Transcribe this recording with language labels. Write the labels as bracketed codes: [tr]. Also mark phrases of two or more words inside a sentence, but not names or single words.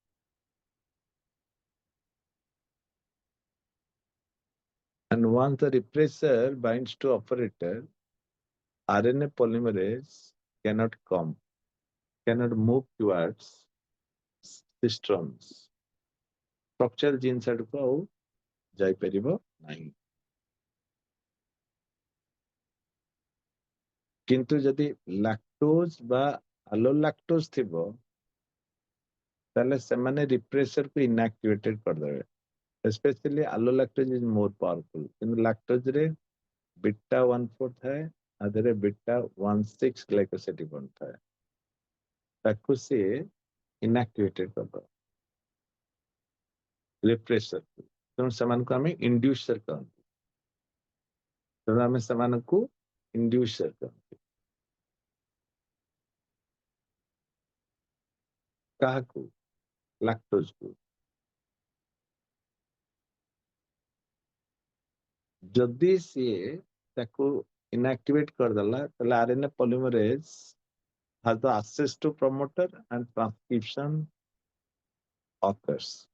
[en] And once the repressor binds to operator, RNA polymerase cannot move towards cisterns. Structural genes [or] ଆଡକୁ ଆଉ ଯାଇପାରିବ ନାହିଁ. କିନ୍ତୁ ଯଦି lactose ବା allolactose ଥିବ ତାହେଲେ ସେମାନେ repressor କୁ inactivated କରିଦେବେ. [en] Especially allolactose is more powerful. [or] କିନ୍ତୁ lactose ରେ beta 1,4 ଥାଏ, ଆଦେହରେ [en] beta 1,6 glycosidic bond [or] ଥାଏ. ତାକୁ ସିଏ inactivated କରିଦେବ repressor କୁ. ତେଣୁ ସେମାନଙ୍କୁ ଆମେ inducer କହନ୍ତି. ତେଣୁ ଆମେ ସେମାନଙ୍କୁ inducer କହନ୍ତି. କାହାକୁ? lactose କୁ. ଯଦି ସିଏ ତାକୁ inactivate କରିଦେଲା ତାହେଲେ [en] RNA polymerase has the access to promoter and transcription occurs.